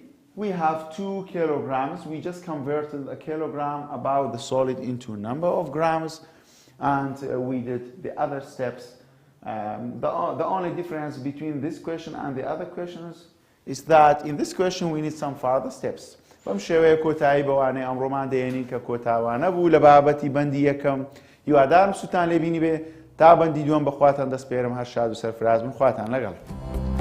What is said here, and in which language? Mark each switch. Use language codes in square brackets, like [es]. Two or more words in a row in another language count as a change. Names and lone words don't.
[en] We have 2 kilograms. We just converted a kilogram about the solid into number of grams, and we did the other steps. The only difference between this question and the other questions is that in this question we need some further steps. [ckb] بەم شێوەیە کۆتایی بەوانەی ئەمڕۆمان دێنین کە کۆتاوانە بوو لە بابەتی بەندی یەکەم. هیوادارم سوتان لێبینی بێ تا بەندی دووەم بەخواتان دەست پێرم هەر شاد و سەرفراز بن. خواتان لەگەڵ.